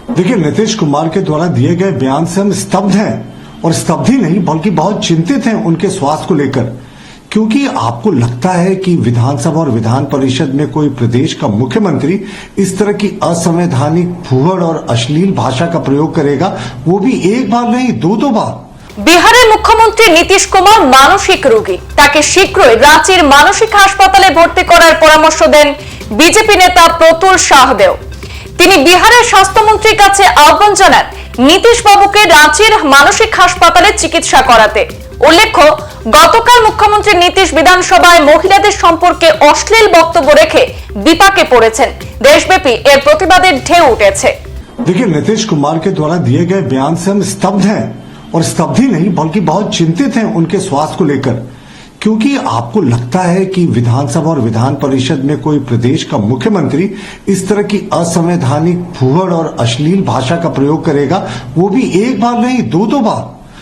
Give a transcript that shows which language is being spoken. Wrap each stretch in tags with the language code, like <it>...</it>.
<hi>देखिए, नीतीश कुमार के द्वारा दिए गए बयान से हम स्तब्ध हैं, और स्तब्ध ही नहीं बल्कि बहुत चिंतित हैं उनके स्वास्थ्य को लेकर। क्योंकि आपको लगता है कि विधानसभा और विधान परिषद में कोई प्रदेश का मुख्यमंत्री इस तरह की असंवैधानिक, फूहड़ और अश्लील भाषा का प्रयोग करेगा, वो भी एक बार नहीं, दो बार।</hi> <bn>বিহারের মুখ্যমন্ত্রী নীতিশ কুমার মানসিক রোগী, তাকে শীঘ্রই রাঁচির মানসিক হাসপাতালে ভর্তি করার পরামর্শ দেন বিজেপি নেতা প্রতুল সাহদেও। তিনি বিহারের স্বাস্থ্যমন্ত্রীর কাছে আহ্বান জানান নীতিশ বাবুকে রাঁচির মানসিক হাসপাতালে চিকিৎসা করাতে। উল্লেখ্য, গতকাল মুখ্যমন্ত্রী নীতিশ বিধানসভায় মহিলাদের সম্পর্কে অশ্লীল বক্তব্য রেখে বিপাকে পড়েছেন। দেশব্যাপী এর প্রতিবাদের ঢেউ উঠেছে।</bn> <hi>देखिए, नीतीश कुमार के द्वारा दिए गए बयान से हम स्तब्ध हैं, और स्तब्ध ही नहीं बल्कि बहुत चिंतित हैं उनके स्वास्थ्य को लेकर। क्योंकि आपको लगता है कि विधानसभा और विधान परिषद में कोई प्रदेश का मुख्यमंत्री इस तरह की असंवैधानिक, फूहड़ और अश्लील भाषा का प्रयोग करेगा, वो भी एक बार नहीं, दो बार।</hi>